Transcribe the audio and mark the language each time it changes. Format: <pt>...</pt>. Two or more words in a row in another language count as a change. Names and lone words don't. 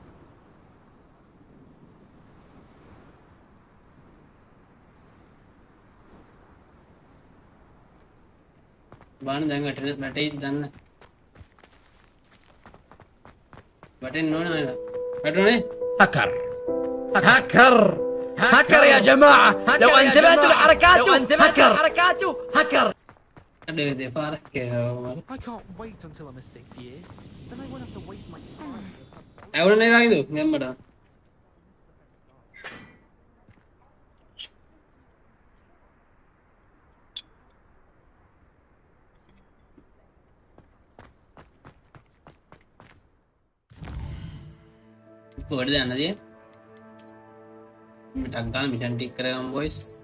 <si>බාන දැන් වැටෙයිද දන්න වැටෙන්න ඕනේ නේද වැටුනේ</si> <ar>هكر هكر هكر يا جماعة لو انتبهتوا لحركاته هكر</ar> <si>අඩේ දෙපාරක් කියනවා</si> <en>I can't wait until I'm a sixth year. Then I won't have to waste my time.</en> <si>ඇවුනේ රායිදු ගැම්මඩ කොහෙද යන්නද මිටක් ගන්න මිෂන් ටික් කරගමු බොයිස්</si>